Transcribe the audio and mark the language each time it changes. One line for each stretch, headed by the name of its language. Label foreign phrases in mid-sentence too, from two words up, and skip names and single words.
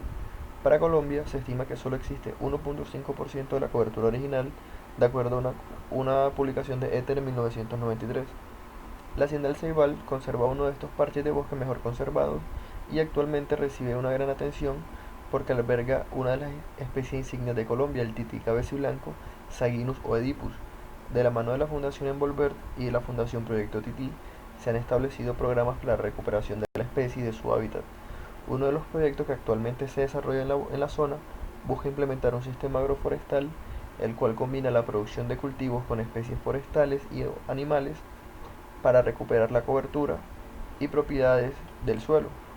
Spanish: Para Colombia se estima que solo existe 1.5% de la cobertura original, de acuerdo a una publicación de Ether en 1993. La Hacienda del Ceibal conserva uno de estos parches de bosque mejor conservados y actualmente recibe una gran atención porque alberga una de las especies insignias de Colombia, el tití cabeciblanco, Saginus oedipus. De la mano de la Fundación Envolver y de la Fundación Proyecto Tití, se han establecido programas para la recuperación de la especie y de su hábitat. Uno de los proyectos que actualmente se desarrolla en la zona busca implementar un sistema agroforestal el cual combina la producción de cultivos con especies forestales y animales para recuperar la cobertura y propiedades del suelo.